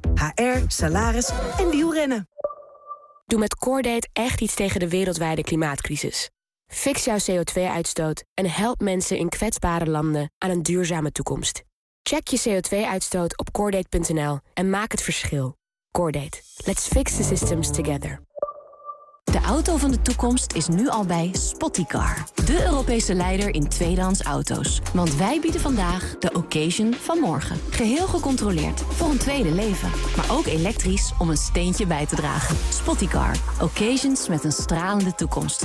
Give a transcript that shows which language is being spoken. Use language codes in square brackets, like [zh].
[nl] HR, salaris en wielrennen. Doe met CoreDate echt iets tegen de wereldwijde klimaatcrisis. Fix jouw CO2-uitstoot en help mensen in kwetsbare landen aan een duurzame toekomst. Check je CO2-uitstoot op CoreDate.nl en maak het verschil. CoreDate. [en] Let's fix the systems together. [nl] De auto van de toekomst is nu al bij Spoticar, de Europese leider in tweedehands auto's. Want wij bieden vandaag de occasion van morgen. Geheel gecontroleerd, voor een tweede leven. Maar ook elektrisch om een steentje bij te dragen. Spoticar, occasions met een stralende toekomst.